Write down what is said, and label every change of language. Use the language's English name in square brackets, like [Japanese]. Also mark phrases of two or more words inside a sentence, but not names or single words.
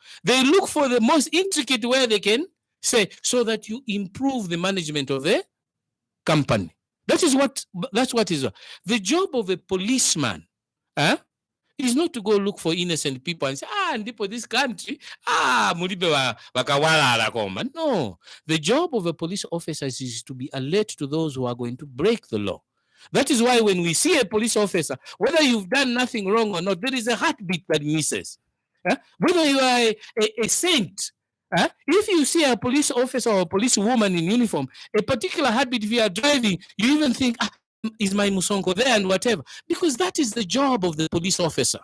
[English] They look for the most intricate where they can say, so that you improve the management of the company. That's what is the job of a policeman. Is not to go look for innocent people and say, ndipo this country, [Nyanja] mulibe wakawala koma. [English] No, the job of a police officer is to be alert to those who are going to break the law. That is why when we see a police officer, whether you've done nothing wrong or not, there is a heartbeat that misses. Whether you are a saint, if you see a police officer or a police woman in uniform, a particular heartbeat, if you are driving, you even think, is my Musongo there and whatever, because that is the job of the police officer.